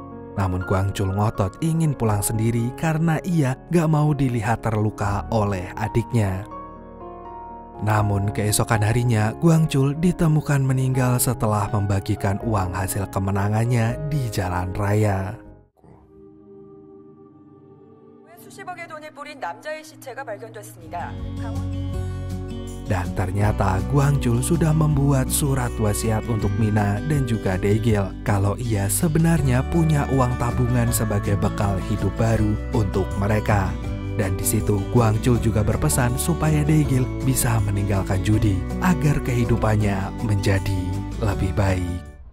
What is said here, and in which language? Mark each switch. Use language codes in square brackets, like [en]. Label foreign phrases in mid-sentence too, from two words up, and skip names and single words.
[id] Namun Kwang Chul ngotot ingin pulang sendiri karena ia gak mau dilihat terluka oleh adiknya. Namun keesokan harinya, Kwang Chul ditemukan meninggal setelah membagikan uang hasil kemenangannya di jalan raya. [ko] 수십억의 돈을 뿌린 남자의 시체가 발견됐습니다. [id] Dan ternyata Guangchul sudah membuat surat wasiat untuk Mina dan juga Daegil kalau ia sebenarnya punya uang tabungan sebagai bekal hidup baru untuk mereka. Dan di situ Guangchul juga berpesan supaya Daegil bisa meninggalkan judi agar kehidupannya menjadi lebih baik.